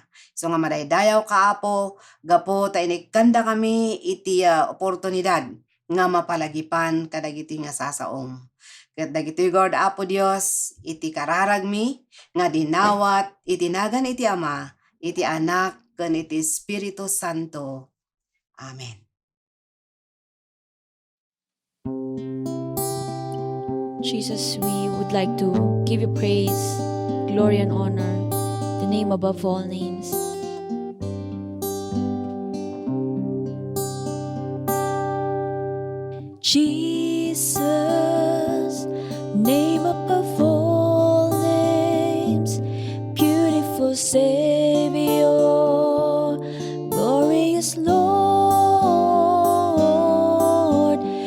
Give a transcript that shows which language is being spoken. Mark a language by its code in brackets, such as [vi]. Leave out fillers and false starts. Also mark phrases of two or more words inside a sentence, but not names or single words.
[ilo] So nga madaydayaw ka Apo gapo ta inikanda kami iti oportunidad nga mapalagipan kadagiti nga sasaom. Ket dagiti God Apo Dios iti kararag mi nga dinawat itinagan iti Ama iti Anak ken iti Espiritu Santo. Amen. [en] Jesus, we would like to give you praise, glory and honor, the name above all names. Jesus, name above all names, beautiful Savior, glorious Lord,